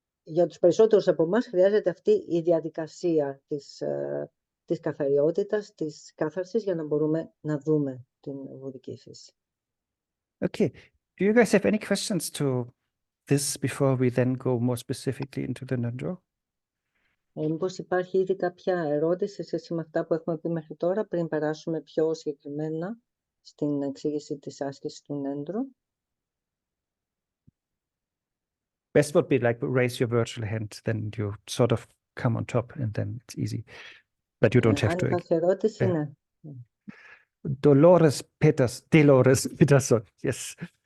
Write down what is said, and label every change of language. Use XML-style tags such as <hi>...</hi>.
<el>για τους περισσότερους από εμάς χρειάζεται αυτή η διαδικασία της καθαριότητας, της κάθαρσης, για να μπορούμε να δούμε την βουδική φύση.</el> <en>Okay. Do you guys have any questions to this before we then go more specifically into the Ngöndro?</en> <el>Μήπως υπάρχει ήδη κάποια ερώτηση σε σχέση με αυτά που έχουμε πει μέχρι τώρα, πριν περάσουμε πιο συγκεκριμένα στην εξήγηση της άσκησης του Ngöndro?</el> <en>Best would be like raise your virtual hand, then you sort of come on top and then it's easy. But you don't have</en> <el>Αν</el> <en>to.</en> <el>υπάρχει ερώτηση, ναι.</el> <en>Dolores Peterson. Yes.</en>